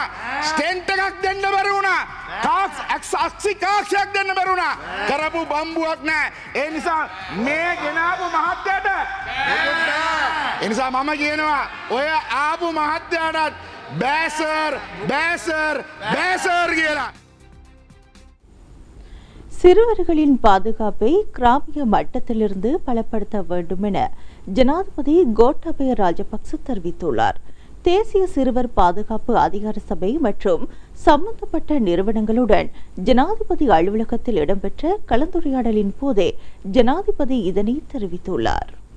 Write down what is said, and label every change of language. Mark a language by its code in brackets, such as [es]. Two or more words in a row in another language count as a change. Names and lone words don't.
[si] ස්ටෙන්ට් එකක් දෙන්න බැරි වුණා. කාක්ෂයක් දෙන්න බැරි වුණා. කරපු බම්බුවක් නැහැ. ඒ නිසා මේ ගෙනාවු මහත්තයාට ඒ නිසා මම කියනවා ඔය ආපු මහත්තයාට බෑසර් කියලා. [ta] சிறுவர்களின் பாதுகாப்பை கிராமிய மட்டத்திலிருந்து பலப்படுத்த வேண்டும் என ஜனாதிபதி கோட்டாபய ராஜபக்ச தெரிவித்துள்ளார். தேசிய சிறுவர் பாதுகாப்பு அதிகார சபை மற்றும் சம்பந்தப்பட்ட நிறுவனங்களுடன் ஜனாதிபதி அலுவலகத்தில் இடம்பெற்ற கலந்துரையாடலின் போதே ஜனாதிபதி இதனை தெரிவித்துள்ளார்.